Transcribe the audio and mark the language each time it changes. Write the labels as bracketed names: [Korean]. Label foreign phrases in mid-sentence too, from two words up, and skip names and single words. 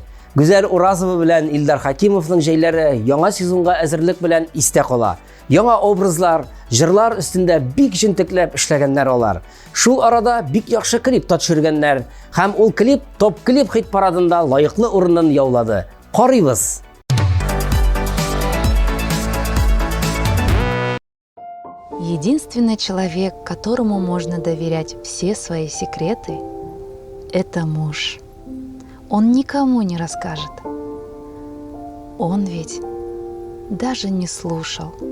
[Tatar] Гүзәл Уразова белән Илдар Хакимовның җәйләре яңа сезонга әзерлек белән истә кала. Яңа образлар, җырлар өстендә бик җентекләп эшләгәннәр алар. Шул арада бик яхшы клип та төшергәннәр һәм ул клип топ клип хит парадында лаеклы урынын яулады. Карыйбыз. [Russian] Единственный человек, которому можно доверять все свои секреты, это муж. Он никому не расскажет. Он ведь даже не слушал.